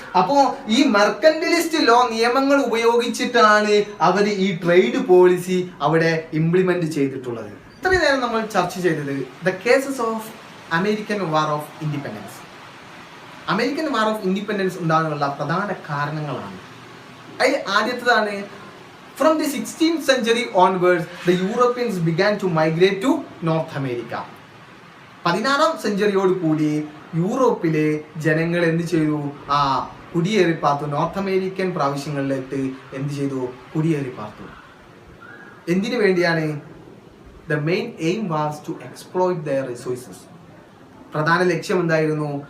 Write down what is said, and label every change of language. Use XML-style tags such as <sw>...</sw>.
<ml>അപ്പോൾ ഈ മെർക്കന്റിലിസ്റ്റ് ലോ നിയമങ്ങൾ ഉപയോഗിച്ചിട്ടാണ് അവർ ഈ ട്രേഡ് പോളിസി അവിടെ ഇംപ്ലിമെന്റ് ചെയ്തിട്ടുള്ളത്. ഇത്രയും നേരം നമ്മൾ ചർച്ച ചെയ്തത്</ml> <en>The causes of American war of independence.</en> <ml>American war of independence ഉണ്ടാകാനുള്ള പ്രധാന കാരണങ്ങളാണ്. അതിൽ ആദ്യത്തേതാണ്,</ml> <en>From the 16th century onwards the Europeans began to migrate to North America.</en> <ml>16ാം സെഞ്ചുറിയോട് കൂടി യൂറോപ്പിലെ ജനങ്ങൾ എന്ത് ചെയ്തു? കുടിയേറി പാർത്തു. നോർത്ത് അമേരിക്കൻ പ്രാവശ്യങ്ങളിലേക്ക് എന്ത് ചെയ്തു? കുടിയേറി പാർത്തു. എന്തിനു വേണ്ടിയാണ്?</ml> <en>The main aim was to exploit their resources.</en> <ml>പ്രധാന ലക്ഷ്യം എന്തായിരുന്നു?</ml>